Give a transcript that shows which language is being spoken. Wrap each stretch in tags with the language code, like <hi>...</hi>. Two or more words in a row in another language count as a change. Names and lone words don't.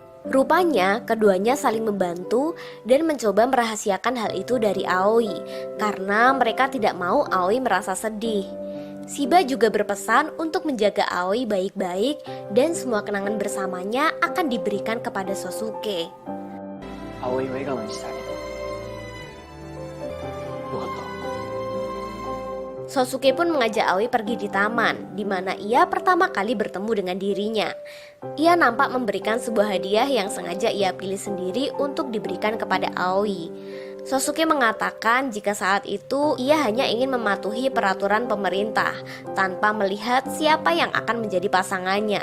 <id>Rupanya keduanya saling membantu dan mencoba merahasiakan hal itu dari Aoi karena mereka tidak mau Aoi merasa sedih. Shiba juga berpesan untuk menjaga Aoi baik-baik dan semua kenangan bersamanya akan diberikan kepada Sosuke.</id> <ja>葵を笑顔にしてあげてよかった。</ja> <id>Sosuke pun mengajak Aoi pergi di taman, di mana ia pertama kali bertemu dengan dirinya. Ia nampak memberikan sebuah hadiah yang sengaja ia pilih sendiri untuk diberikan kepada Aoi. Sosuke mengatakan jika saat itu ia hanya ingin mematuhi peraturan pemerintah tanpa melihat siapa yang akan menjadi pasangannya.</id>